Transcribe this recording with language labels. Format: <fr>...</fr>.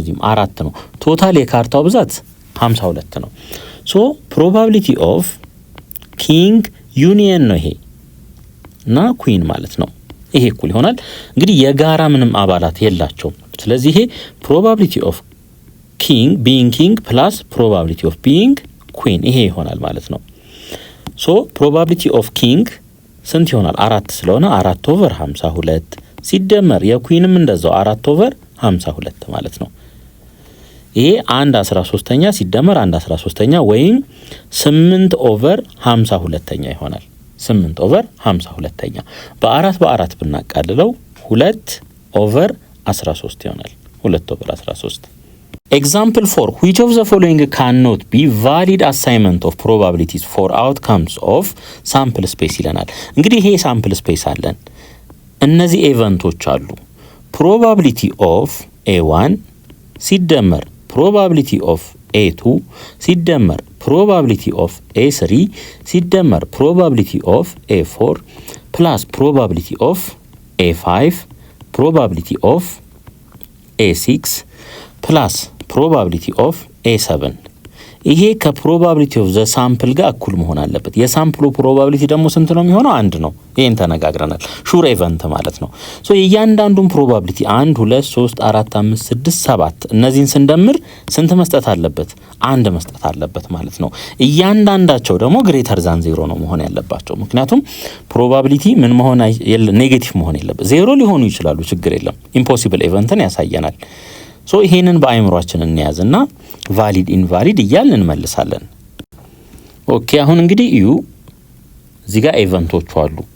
<am>እዚህም 4 ነው። ቶታል የካርታው ብዛት 52 ነው። ሶ ፕሮባቢሊቲ ኦፍ ኪንግ ዩኒየን ነው ይሄ እና ኩዊን ማለት ነው። ይሄ እኩል ይሆናል እንግዲህ የጋራ ምንም አባላት የላቸውም። ስለዚህ ይሄ ፕሮባቢሊቲ ኦፍ ኪንግ ቢንግ ኪንግ ፕላስ ፕሮባቢሊቲ ኦፍ ቢንግ ኩዊን ይሄ ይሆናል ማለት ነው። ሶ ፕሮባቢሊቲ ኦፍ ኪንግ ስንት ይሆናል? 4 ስለሆነ 4/52 ሲደመር የኩዊንም እንደዛው 4/52 ማለት ነው። ይሄ 1/13ኛ ሲደመር 1/13ኛ ወይም 8/52 ይሆናል። 8/52 በ4 ብናቃልለው 2/13 ይሆናል። 2/13</am> <en>Example 4 which of the following cannot be valid assignment of probabilities for outcomes of sample space</en> <am>ይለናል። እንግዲህ ይሄ</am> <en>sample space</en> <am>አለን። እነዚህ ኢቨንቶች አሉ።</am> <en>probability of A1 ሲደመር probability of A2 ሲደመር probability of A3 ሲደመር probability of A4 plus probability of A5 probability of A6 plus probability of A7</en> <am>ይሄ ከፕሮባቢሊቲ ኦፍ ዘ ሳምፕል ጋር እኩል መሆን አለበት። የሳምፕሉ ፕሮባቢሊቲ ደግሞ ስንት ነው የሚሆነው? 1 ነው። ይሄን ተነጋግረናል። ሹር ኢቨንት ማለት ነው። ሶ እያንዳንዱን ፕሮባቢሊቲ 1 2 3 4 5 6 7 እነዚህን ስንደምር ስንት መስጠት አለበት? 1 መስጠት አለበት ማለት ነው። እያንዳንዳቸው ደግሞ ግሬተር ዛን 0 ነው መሆን ያለባቸው። ምክንያቱም ፕሮባቢሊቲ ምን መሆን ኔጌቲቭ መሆን የለበት። 0 ሊሆኑ ይችላሉ፣ ችግር የለም። ኢምፖሲብል ኢቨንትን ያሳየናል። ሶ ይሄንን በአይምሯችን እንያዝና ቫሊድ ኢንቫሊድ እያልን እንመልሳለን። ኦኬ አሁን እንግዲህ እዚህ ጋር ኢቨንቶቹ አሉ።</am>